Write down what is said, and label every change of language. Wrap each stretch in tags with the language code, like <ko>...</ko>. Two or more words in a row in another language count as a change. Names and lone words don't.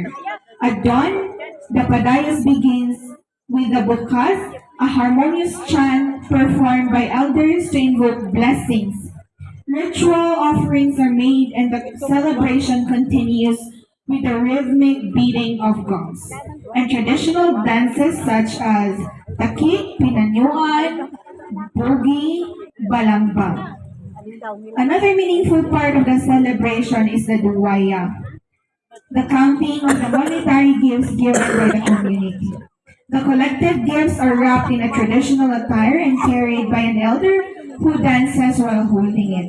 <en>At dawn, the padayas begins with the bukas, a harmonious chant performed by elders to invoke blessings. Ritual offerings are made and the celebration continues with a rhythmic beating of gongs and traditional dances such as takik, pinanyuan, bogi, balambang. Another meaningful part of the celebration is the duwaya, the counting of the monetary gifts given by the community. The collected gifts are wrapped in a traditional attire and carried by an elder who dances while holding it.</en>